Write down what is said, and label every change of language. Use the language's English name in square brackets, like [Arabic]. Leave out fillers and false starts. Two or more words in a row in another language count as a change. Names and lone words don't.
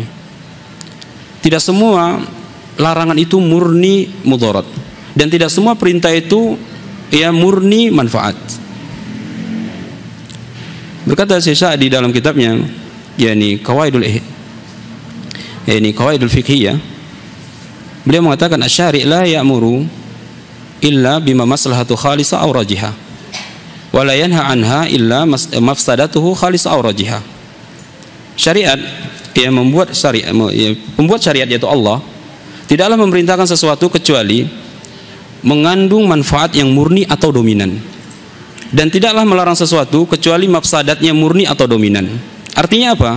[Indonesian] Tidak semua larangan itu murni mudarat, dan tidak semua perintah itu murni manfaat. Berkata Syekh Sa'di dalam kitabnya, Qawaidul Fiqhiyah, beliau mengatakan [Arabic] الشارع لا يأمر إلا بما مصلحته خالصة أو راجحة. ولا ينهى عنه إلا مفسدته خالص أو راجحة. [Indonesian] Syariat membuat syariat yaitu Allah tidaklah memerintahkan sesuatu kecuali mengandung manfaat yang murni atau dominan, dan tidaklah melarang sesuatu kecuali mafsadatnya murni atau dominan. Artinya apa?